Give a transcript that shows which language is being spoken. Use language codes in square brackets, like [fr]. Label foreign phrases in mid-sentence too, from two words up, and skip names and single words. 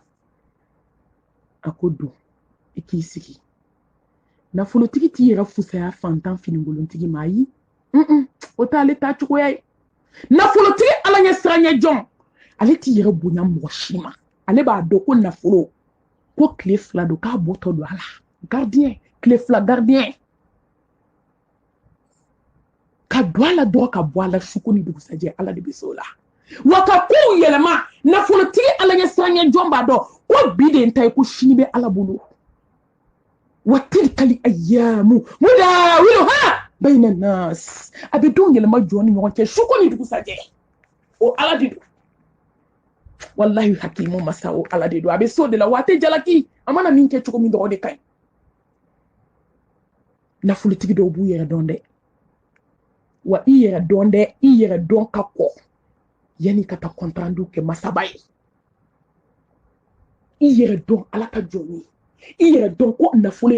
[bm] a ko don i k'i sigi nafolotigi t'i yɛrɛ fusaya fantan finingolontigi ma ayi o t'ale ta cogoya ye nafolotigi ala ɲɛ siranɲɛ jɔn ale t'i yɛrɛ bonya mɔgɔ si ma ale b'a dɔn ko nafolo ko tile fila don k'a bɔtɔ don a la gardien tile fila gardien ka don a la dɔrɔn ka bɔ a la suko ni dugusajɛ ala de bɛ se o la wa ka kow yɛlɛma nafolotigi ala ɲɛ siranɲɛ jɔn b'a dɔn ko bi de n ta ye ko sini bɛ ala bolo [ar] وتلك الأيام نداولها بين الناس [bm] a bɛ denw yɛlɛma jɔn ni ɲɔgɔn cɛ suko ni dugusajɛ o ala de don wallahi hakimu masa o ala de don a bɛ so de la wa a tɛ jalaki a mana min kɛ cogo min dɔgɔ de ka ɲi nafolotigi dɔw b'u yɛrɛ dɔn dɛ wa i yɛrɛ dɔn dɛ i yɛrɛ dɔn ka kɔ yanni ka taa kɔntrandu kɛ masaba ye i yɛrɛ dɔn ala ka jɔn ye i yɛrɛ dɔn ko nafolo